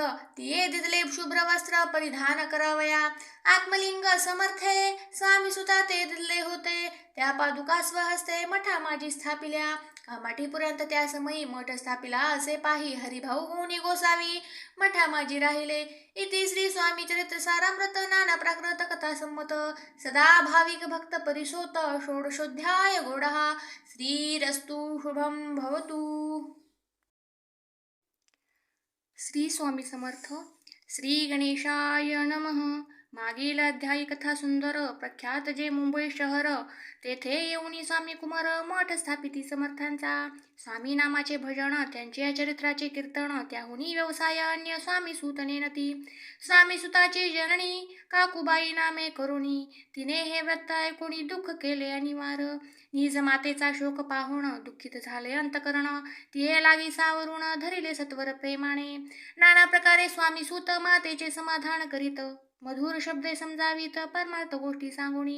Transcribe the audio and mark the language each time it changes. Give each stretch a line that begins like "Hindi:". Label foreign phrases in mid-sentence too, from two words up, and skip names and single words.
Marathi: तिये दिदले शुभ्र वस्त्र परिधान करावया. आत्मलिंग समर्थे स्वामी सुता ते दिदले होते. त्या पादुका स्वहस्ते मठा माझी स्थापिल्या. कामाठीपर्यंत त्या समयी मठ स्थापिला असे पाही. हरिभाऊ होनी गोसावी मठा माझी राहिले. इति श्री स्वामी चरित्र सारामृत नाना प्राकृत कथा संमत. सदा भाविक भक्त परिसोत षोडशोध्याय गोडहा.
Sanskrit: श्रीरस्तु शुभम भवतु. श्री स्वामी समर्थ. श्री गणेशाय नमः.
Marathi: मागील अध्यायी कथा सुंदर. प्रख्यात जे मुंबई शहर, तेथे येऊनी स्वामी कुमार मठ स्थापिती समर्थांचा. स्वामी नामाचे भजन, त्यांचे चरित्राचे कीर्तन, त्याहुनी व्यवसाय अन्य स्वामी सूत नेनती. स्वामी सुताची जननी काकुबाई नामे करुणी. तिने हे व्रत ऐकुनी दुःख केले अनिवार. निज मातेचा शोक पाहून दुःखित झाले अंतकरण. तिये लागी सावरून धरिले सत्वर प्रेमाने. नाना प्रकारे स्वामी सूत मातेचे समाधान करीत. मधुर शब्दे समजावीत परमार्थ गोष्टी सांगुनी.